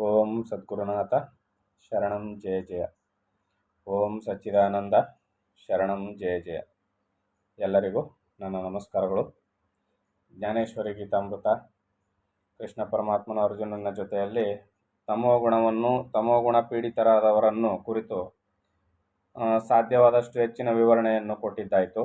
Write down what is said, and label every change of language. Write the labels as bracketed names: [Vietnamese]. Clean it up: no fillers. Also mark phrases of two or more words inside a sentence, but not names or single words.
[Sanskrit] ಓಂ ಸದ್ಗುರುನಾಥ ಶರಣಂ ಜಯ ಜಯ. ಓಂ ಸಚ್ಚಿದಾನಂದ ಶರಣಂ ಜಯ ಜಯ. [Kannada] ಎಲ್ಲರಿಗೂ ನನ್ನ ನಮಸ್ಕಾರಗಳು. ಜ್ಞಾನೇಶ್ವರಿ ಗೀತಾಮೃತ ಕೃಷ್ಣ ಪರಮಾತ್ಮನ ಅರ್ಜುನನ ಜೊತೆಯಲ್ಲಿ ತಮೋಗುಣ ಪೀಡಿತರಾದವರನ್ನು ಕುರಿತು ಸಾಧ್ಯವಾದಷ್ಟು ಹೆಚ್ಚಿನ ವಿವರಣೆಯನ್ನು ಕೊಟ್ಟಿದ್ದಾಯಿತು.